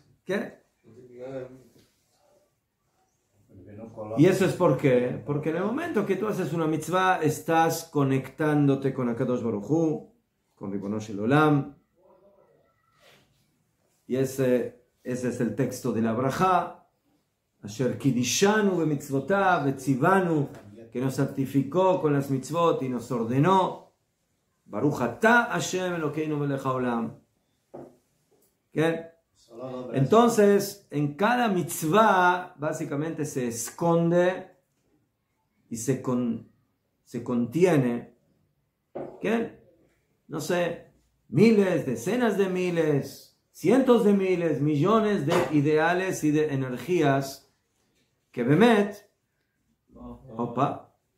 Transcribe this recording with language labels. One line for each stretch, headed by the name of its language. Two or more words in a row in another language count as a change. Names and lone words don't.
Spanish: ¿Qué? Y eso es porque en el momento que tú haces una mitzvah, estás conectándote con Akadosh Baruj Hu, con Ribono Shel Olam. Y ese es el texto de la Brajá.
Hebrew: אשר קדשנו במצוותיו וצונו,
Spanish: que nos santificó con las mitzvot y nos ordenó.
Hebrew: ברוך אתה השם אלוקינו מלך העולם.
Spanish: ¿Qué? Entonces, en cada mitzvah básicamente se esconde y se contiene, ¿qué? No sé, miles, decenas de miles, cientos de miles, millones de ideales y de energías que Bemet, opa,